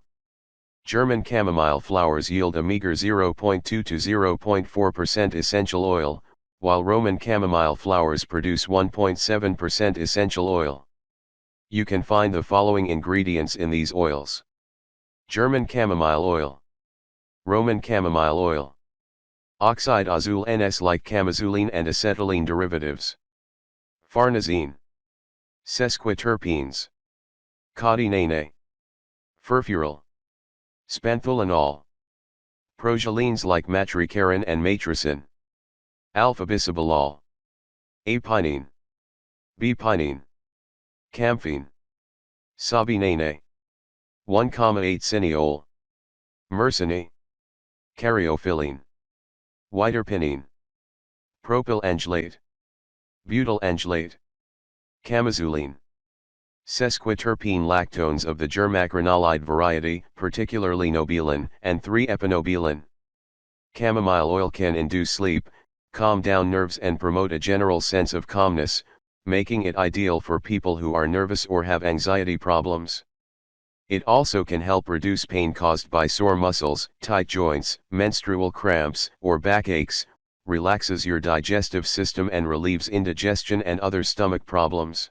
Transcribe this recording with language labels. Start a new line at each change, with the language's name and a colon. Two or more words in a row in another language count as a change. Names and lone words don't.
English: German chamomile flowers yield a meager 0.2 to 0.4% essential oil, while Roman chamomile flowers produce 1.7% essential oil. You can find the following ingredients in these oils: German chamomile oil, Roman chamomile oil, oxide azul NS like camozuline and acetylene derivatives, farnesene, sesquiterpenes, caudinane, furfuryl, spantholinol, progelenes like matricarin and matricin, alpha-bisabolol, apinine, bpinine, camphene, sabinane, 1,8 cineol, myrcene, caryophyllene, whiterpinene, propylangelate, butylangelate, camozuline, sesquiterpene lactones of the germacrinolide variety, particularly nobilen, and 3-epinobilen. Chamomile oil can induce sleep, calm down nerves and promote a general sense of calmness, making it ideal for people who are nervous or have anxiety problems. It also can help reduce pain caused by sore muscles, tight joints, menstrual cramps, or backaches, relaxes your digestive system and relieves indigestion and other stomach problems.